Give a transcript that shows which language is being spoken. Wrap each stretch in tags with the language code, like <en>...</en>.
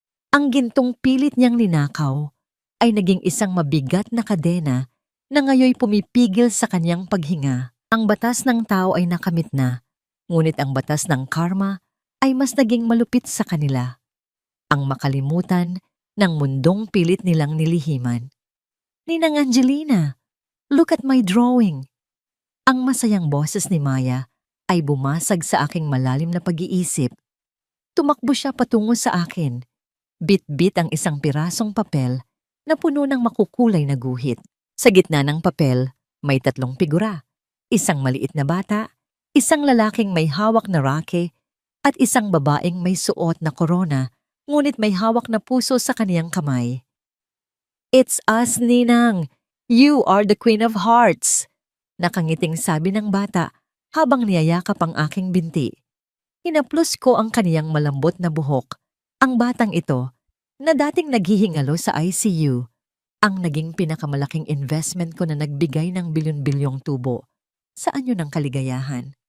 <tl>Ang gintong pilit niyang ninakaw ay naging isang mabigat na kadena na ngayoy pumipigil sa kanyang paghinga. Ang batas ng tao ay nakamit na, ngunit ang batas ng karma ay mas naging malupit sa kanila. Ang makalimutan ng mundong pilit nilang nilihiman.</tl> <en>Ninang Angelina, look at my drawing.</en> <tl>Ang masayang boses ni Maya ay bumasag sa aking malalim na pag-iisip. Tumakbo siya patungo sa akin. Bit-bit ang isang pirasong papel na puno ng makukulay na guhit. Sa gitna ng papel, may 3 figura. Isang maliit na bata, isang lalaking may hawak na rake, at isang babaeng may suot na korona, ngunit may hawak na puso sa kaniyang kamay.</tl> <en>It's us, Ninang! You are the Queen of Hearts!</en> <tl>Nakangiting sabi ng bata habang niyayakap ang aking binti. Hinaplos ko ang kaniyang malambot na buhok. Ang batang ito, na dating naghihingalo sa ICU, ang naging pinakamalaking investment ko na nagbigay ng bilyon-bilyong tubo sa anyo ng kaligayahan.</tl>